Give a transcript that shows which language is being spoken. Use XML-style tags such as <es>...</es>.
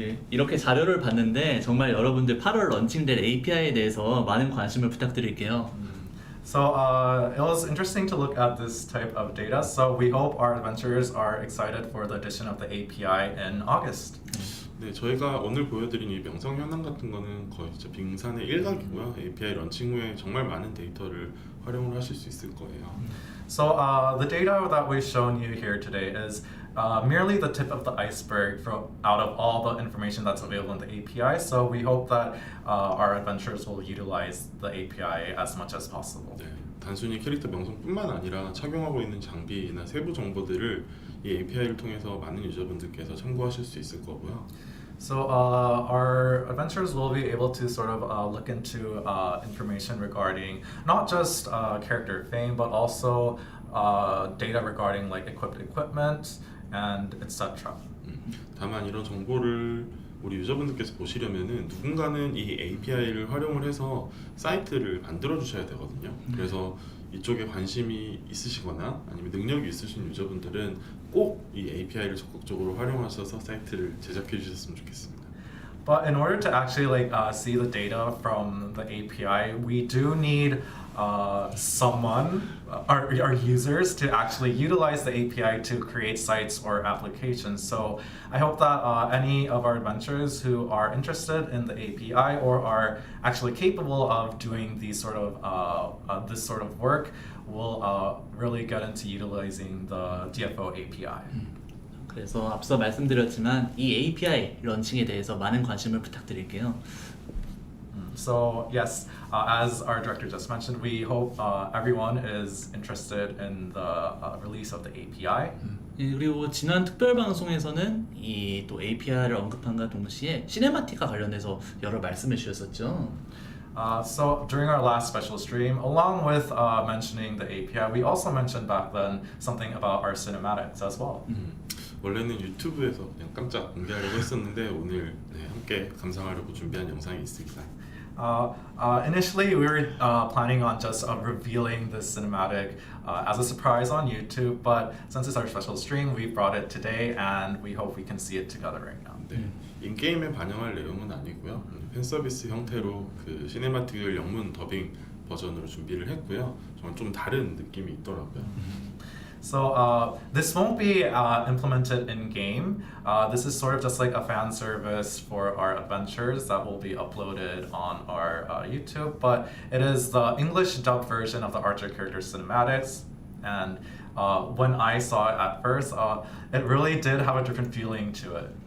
<ko>이렇게 자료를 봤는데 정말 여러분들 8월 런칭될 API에 대해서 많은 관심을 부탁드릴게요.</ko> <en>So it was interesting to look at this type of data. So we hope our adventurers are excited for the addition of the API in August.</en> <ko>네, 저희가 오늘 보여드린 이 명성 현황 같은 거는 거의 진짜 빙산의 일각이고요. API 런칭 후에 정말 많은 데이터를 활용을 하실 수 있을 거예요.</ko> <en>So the data that we've shown you here today is merely the tip of the iceberg from out of all the information that's available in the API. So we hope that our adventurers will utilize the API as much as possible.</en> <ko>네, 단순히 캐릭터 명성뿐만 아니라 착용하고 있는 장비나 세부 정보들을 이 API를 통해서 많은 유저분들께서 참고하실 수 있을 거고요.</ko> <en>So our adventurers will be able to sort of look into information regarding not just character fame, but also data regarding like equipped equipment and etc.</en> <ko>다만 이런 정보를 우리 유저분들께서 보시려면은 누군가는 이 API를 활용을 해서 사이트를 만들어 주셔야 되거든요. 그래서 이쪽에 관심이 있으시거나 아니면 능력이 있으신 유저분들은 꼭 이 API를 적극적으로 활용하셔서 사이트를 제작해 주셨으면 좋겠습니다.</ko> <en>But in order to actually like see the data from the API, we do need someone, our users, to actually utilize the API to create sites or applications. So I hope that any of our adventurers who are interested in the API or are actually capable of doing these sort of this sort of work will really get into utilizing the DFO API.</en> <ko>그래서 앞서 말씀드렸지만 이 API 런칭에 대해서 많은 관심을 부탁드릴게요.</ko> <en>So yes, as our director just mentioned, we hope everyone is interested in the release of the API.</en> <ko>그리고 지난 특별 방송에서는 이 또 API를 언급함과 동시에 시네마틱과 관련해서 여러 말씀을 주셨었죠.</ko> <en>So during our last special stream, along with mentioning the API, we also mentioned back then something about our cinematics as well.</en> <ko>원래는 유튜브에서 그냥 깜짝 공개하려고 했었는데 오늘 함께 감상하려고 준비한 영상이 있습니다.</ko> <en>Initially, we were planning on just revealing this cinematic as a surprise on YouTube, but since it's our special stream, we brought it today, and we hope we can see it together right now.</en> <ko>네, 인게임에 반영할 내용은 아니고요. 팬 서비스 형태로 그 시네마틱을 영문 더빙 버전으로 준비를 했고요. 정말 좀 다른 느낌이 있더라고요.</ko> <en>So this won't be implemented in game. This is sort of just like a fan service for our adventures that will be uploaded on our YouTube. But it is the English dubbed version of the Archer character cinematics. And when I saw it at first, it really did have a different feeling to it.</en>